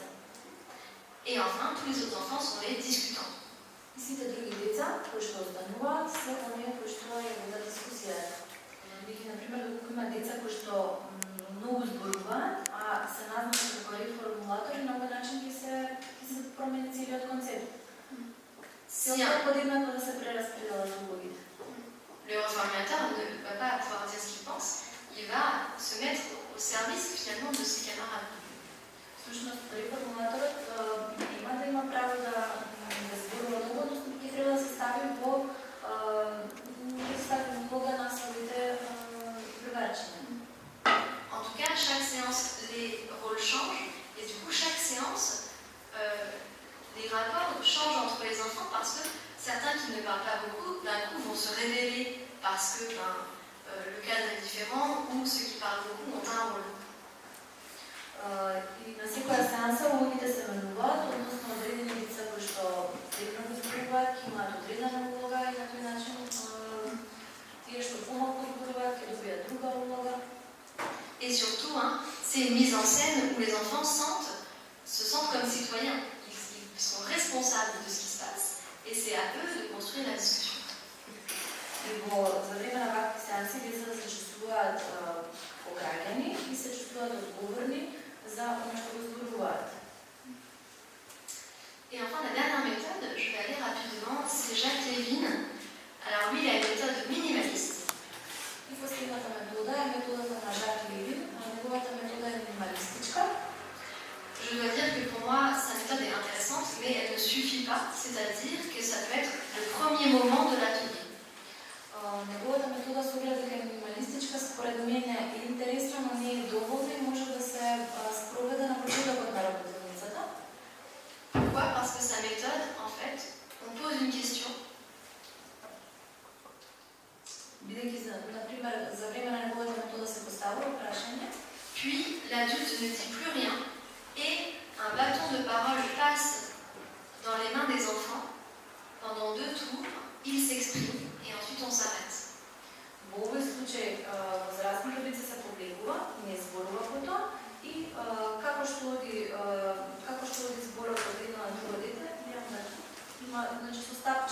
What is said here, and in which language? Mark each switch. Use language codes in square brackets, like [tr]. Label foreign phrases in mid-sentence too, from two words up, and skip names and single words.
[fr] Et enfin, tous les autres enfants sont les discutants. [mk] И сите други деца кои што остануваат се оние кои што ја водат дискусијата. Например, доколку има деца кои што многу зборуваат, а се назначат како реформулатори, на овој начин ќе се промени целиот концепт. Целта е подеднакво да се прераспределат улогите. [fr] Le reformulateur ne va pas pouvoir dire ce qu'il pense, il va se mettre au service finalement de ses camarades. [mk] Всушност, реформулаторот има да има право да зборува многу, но ќе треба да се стави во улога на своите другарчиња. [fr] En tout cas, chaque séance, les rôles changent et du coup, chaque séance, les rapports changent entre les enfants parce que certains qui ne parlent pas beaucoup, d'un coup, vont se révéler parce que le cadre est différent ou ceux qui parlent beaucoup ont un rôle. [mk] И на секоја сеанса улогите се менуваат, односно одредени лица кои што многу зборуваат, ќе имаат одредена улога и на тој начин тие што помалку зборуваат ќе добијат друга улога. [fr] Et surtout, c'est une mise en scène où les enfants se sentent comme citoyens. Ils sont responsables de ce qui se passe et c'est à eux de construire la discussion. [mk] И за време на вакви сеанси децата се чувствуваат како граѓани и се чувствуваат одговорни за оно што го зборуваат. [fr] Et enfin, la dernière méthode, je vais aller rapidement, c'est Jacques Levin. Alors lui, il a une méthode minimaliste. [mk] И последната метода е методата на Жак Левин, неговата метода е минималистичка. [fr] Je dois dire que pour moi, sa méthode est intéressante, mais elle ne suffit pas, c'est-à-dire que ça peut être le premier moment de l'atelier. [mk] Неговата метода се огледа дека е минималистичка, според мене е интересна, но не е доволна и може да се спроведе на почетокот на работилницата. [fr] Pourquoi? Parce que sa méthode, en fait, on pose une question. [mk] Бидејќи, например, за време на неговата метода се поставува прашање. [fr] Puis, l'adulte ne dit plus rien et un bâton de parole passe dans les mains des enfants. Pendant 2 tours, ils s'expriment et ensuite on s'arrête. [mk] Во овој случај, возрастното лице се повлекува, не зборува потоа и како што оди зборот од едно на друго дете, значи